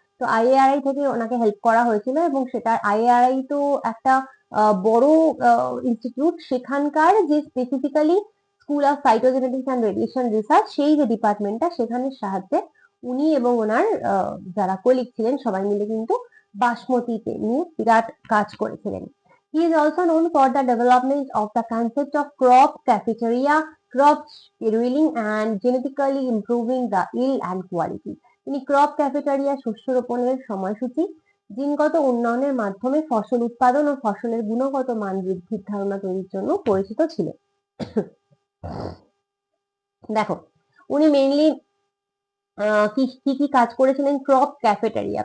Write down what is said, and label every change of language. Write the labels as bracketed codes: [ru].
[bn] তো আইএআরআই থেকে ওনাকে হেল্প করা হয়েছিল এবং সেটা আইএআরআই তো একটা বড় ইনস্টিটিউট। সেখানকার যে specifically school of সাইটোজেনেটিক্স and radiation research, সেই যে ডিপার্টমেন্টটা, সেখানের সাহায্যে উনি এবং ওনার যারা কলিগ ছিলেন সবাই মিলে কিন্তু বাসমতিতে নিয়ে বিরাট কাজ করেছিলেন। [en] He is also known for the development of the concept of crop cafeteria, crop scheduling and genetically improving the yield and quality. [bn] তিনি ক্রপ ক্যাফেটেরিয়া, শস্য রোপণের সময়সূচি, জিনগত উন্নয়নের মাধ্যমে ফসল উৎপাদন ও ফসলের গুণগত মান বৃদ্ধির ধারণা তৈরির জন্য পরিচিত ছিলেন। দেখো, উনি মেইনলি কি কি কাজ করেছিলেন? Crop cafeteria.